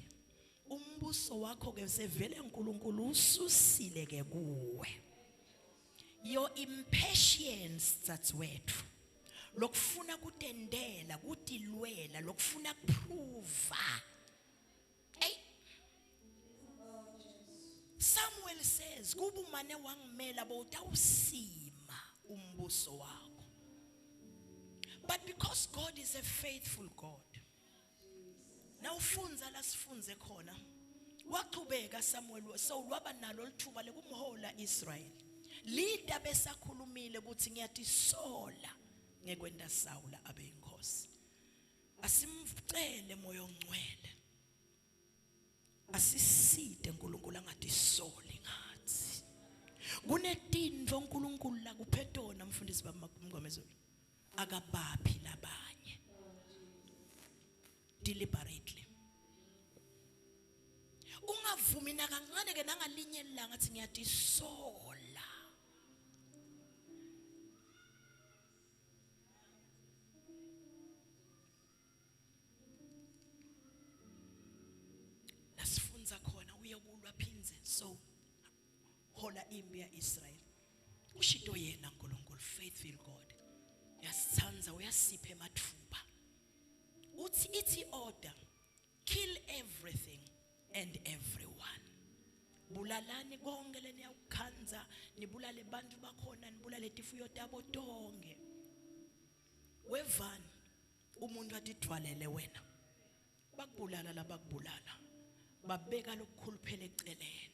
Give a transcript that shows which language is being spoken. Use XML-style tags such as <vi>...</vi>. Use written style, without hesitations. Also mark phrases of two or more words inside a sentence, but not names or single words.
<ss>Umbuso wakho ke sevele uNkulunkulu ususile ke kuwe.</ss> <en>Your impatience dzadzewethu.</en> <ss>Lokufuna kutendela, kutilwela, lokufuna kuprova.</ss> <en>Samuel says,</en> <ss>kuba umane wangimela bowutawusima umbuso wakho.</ss> <en>But because God is a faithful God.</en> <ss>Nawufunza la sifunze khona. Waqhubeka Samuel so waba nalo lithuba lekumhola Israel. Lida besakhulumile ukuthi ngiyatisola ngekwenda Sawula abe inkosi. Asimcele moya ongcwele. Asiside uNkulunkulu angatisoli ngathi. Kunetindvo uNkulunkulu la kuphetona mfundisi bamngomezulu. Akabaphi labanye. Deliberately. Ungavumi nakancane ke nangalinye ilanga athi ngiyatisola. Lasifunza khona uyekulwa phinze so hola impi yaIsrael. Ushito yena uNkulunkulu</ss> <en>faithful God.</en> <ss>Yasithanza uyasipha emathuba. Uthi ithi</ss> <en>order kill everything and everyone.</en> <ss>Bulalani konke leniyakukhanza nibulale bantu bakhona nibulale tifuyo tabo tonke. Wevani umuntu atidwalele wena. Bakubulala labakubulala. Babeka lokukhuluphela eceleni.</ss>